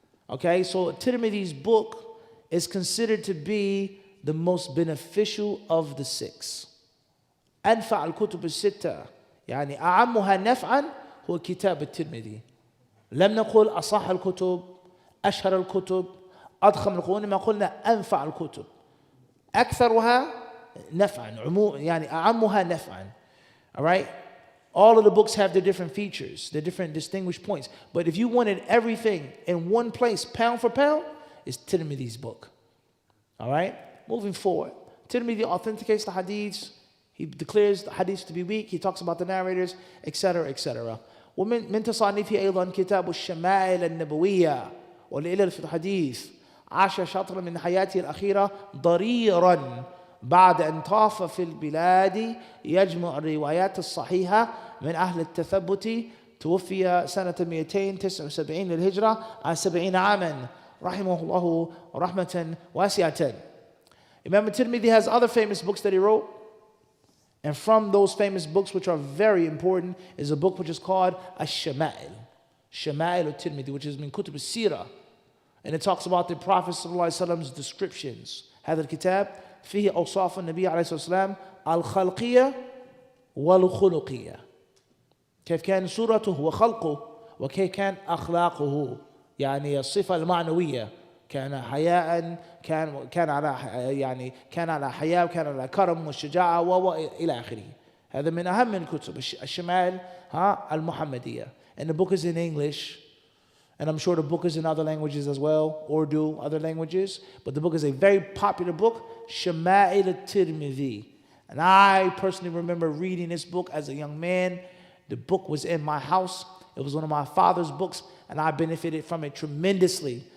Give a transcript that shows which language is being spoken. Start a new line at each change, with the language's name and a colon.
English: Okay, so Tirmidhi's book is considered to be the most beneficial of the 6.
Arabic: أنفع الكتب الستة يعني أعمها نفعا هو كتاب الترمذي. لم نقل أصح الكتب أشهر الكتب أضخم القرون، ما قلنا أنفع الكتب أكثرها نفعا يعني أعمها نفعا.
English: All right, all of the books have their different features, their different distinguished points, but if you wanted everything in one place pound for pound, it's Tirmidhi's book. All right, moving forward, Tirmidhi authenticates the hadiths. He declares the hadiths to be weak. He talks about the narrators, etc., etc.
Arabic: ومن تصانيفه أيضا كتاب الشمائل النبوية والعلل في الحديث. عاش شطرا من حياته الأخيرة ضريرا بعد أن طاف في البلاد يجمع الروايات الصحيحة من أهل التثبت. توفي سنة 279 للهجرة عن 70 عاما رحمه الله رحمة واسعة.
English: Imam al-Tirmidhi has other famous books that he wrote. And from those famous books, which are very important, is a book which is called Ash-Shama'il. Shama'il al-Tirmidhi, which is
Arabic: min kutub al-Sirah.
English: And it talks about the Prophet ﷺ's descriptions.
Arabic: هذا الكتاب فيه أوصاف النبي عليه الصلاة والسلام الخلقية والخلقية. كيف كان صورته وخلقه وكيف كان أخلاقه، يعني الصفة المعنوية. كان حياء، كان على حياء، وكان على كرم والشجاعة وإلى آخره. هذا من أهم الكتب الشمائل المحمدية.
English: And the book is in English, and I'm sure the book is in other languages as well, Urdu, other languages. But the book is a very popular book, Shama'il al-Tirmidhi. And I personally remember reading this book as a young man. The book was in my house. It was one of my father's books, and I benefited from it tremendously.